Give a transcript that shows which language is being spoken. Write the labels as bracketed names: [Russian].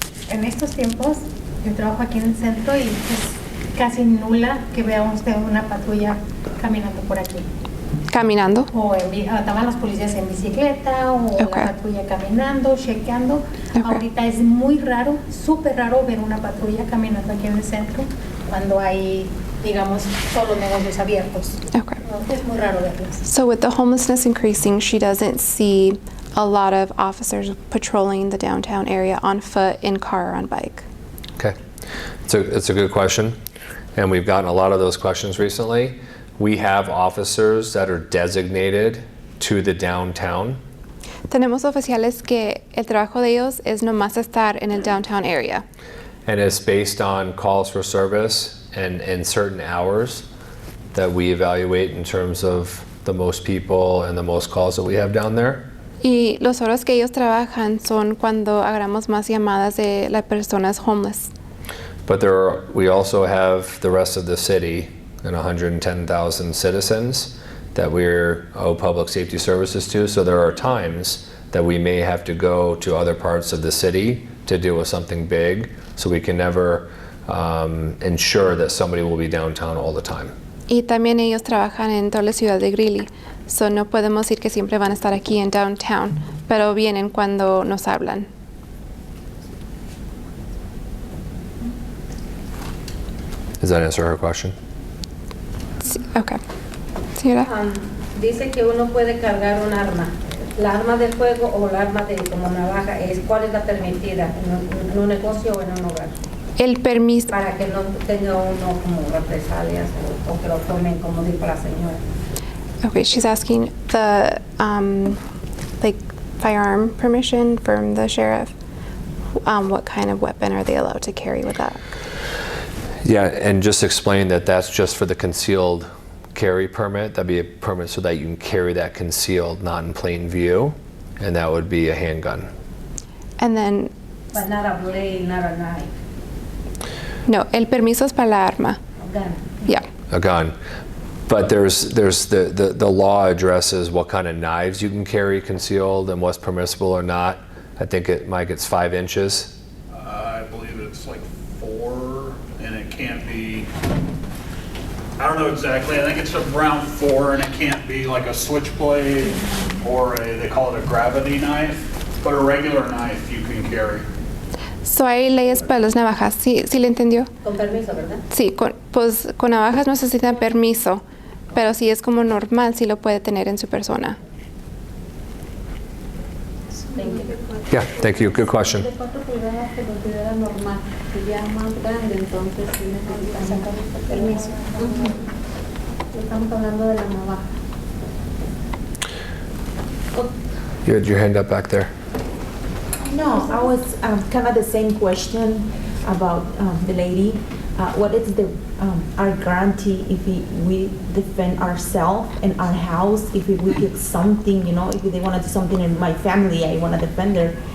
[Spanish] En estos tiempos, yo trabajo aquí en el centro y es casi nula que vea usted una patrulla caminando por aquí. Caminando. O estaban los policías en bicicleta o Okay. la patrulla caminando, chequeando. Okay. Ahorita es muy raro, súper raro ver una patrulla caminando aquí en el centro cuando hay, digamos, todos los negocios abiertos. Okay. No, es muy raro verlas. [English] So with the homelessness increasing, she doesn't see a lot of officers patrolling the downtown area on foot, in car, or on bike. Okay, it's a good question, and we've gotten a lot of those questions recently. We have officers that are designated to the downtown. [Spanish] Tenemos oficiales que el trabajo de ellos es nomás estar en el downtown area. [English] And it's based on calls for service and certain hours that we evaluate in terms of the most people and the most calls that we have down there. [Spanish] Y los horas que ellos trabajan son cuando agarramos más llamadas de las personas homeless. [English] But we also have the rest of the city and 110,000 citizens that we owe public safety services to. So there are times that we may have to go to other parts of the city to deal with something big. So we can never ensure that somebody will be downtown all the time. [Spanish] Y también ellos trabajan en toda la ciudad de Greeley. So no podemos decir que siempre van a estar aquí en downtown, pero vienen cuando nos hablan. [English] Does that answer her question? [Spanish] Sí, okay. Señora. Dice que uno puede cargar un arma. La arma de fuego o la arma de como navaja, ¿cuál es la permitida en un negocio o en un hogar? El permiso. Para que no tenga uno como represalias o que lo tomen, como dijo la señora. [English] Okay, she's asking the like firearm permission from the sheriff. What kind of weapon are they allowed to carry with that? Yeah, and just explain that that's just for the concealed carry permit. That'd be a permit so that you can carry that concealed, not in plain view, and that would be a handgun. And then, But not a blade, not a knife. [Spanish] no, el permiso es para la arma. [English] A gun. Yeah. A gun. But there's the law addresses what kind of knives you can carry concealed and what's permissible or not. I think Mike, it's 5 inches. I believe it's like 4, and it can't be I don't know exactly. I think it's around 4, and it can't be like a switchblade or they call it a gravity knife, but a regular knife you can carry. [Spanish] So hay leyes para las navajas, ¿sí le entendió? Con permiso, ¿verdad? Sí, pues con navajas no necesitan permiso, pero si es como normal, sí lo puede tener en su persona. [English] Yeah, thank you. Good question. [Spanish] ¿De cuánto pulgadas se considera normal? Si ya más grande, entonces sí necesitan sacar permiso. Estamos hablando de la navaja. [English] You had your hand up back there. No, I was kind of the same question about the lady. What is our guarantee if we defend ourselves and our house? If we get something, if they want to do something in my family, I want to defend her.